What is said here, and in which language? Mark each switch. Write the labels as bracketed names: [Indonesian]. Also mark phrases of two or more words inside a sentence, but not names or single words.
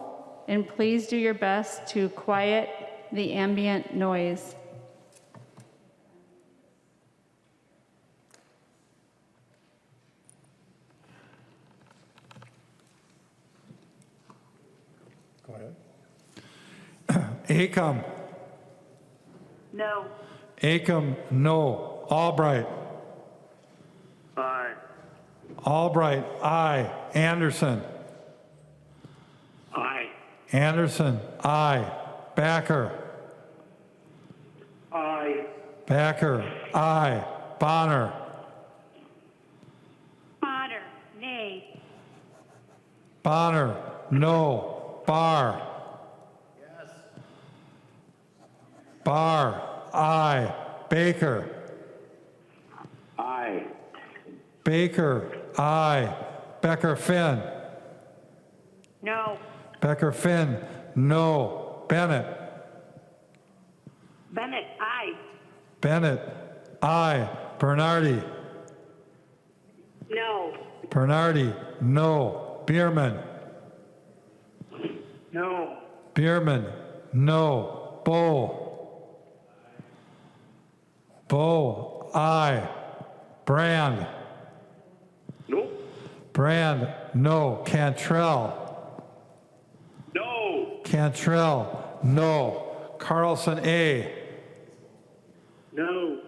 [English] And please do your best to quiet the ambient noise. Go ahead. Acom. No. Acom, no. Albright. Aye. Albright, aye. Anderson. Aye. Anderson, aye. Backer. Aye. Backer, aye. Bonner. Bonner, nay. Bonner, no. Barr. Yes. Barr, aye. Baker. Aye. Baker, aye. Becker Finn. No. Becker Finn, no. Bennett. Bennett, aye. Bennett, aye. Bernardi. No. Bernardi, no. Bierman. No. Bierman, no. Bow. Bow, aye. Brand. No. Brand, no. Cantrell. No. Cantrell, no. Carlson, A. No.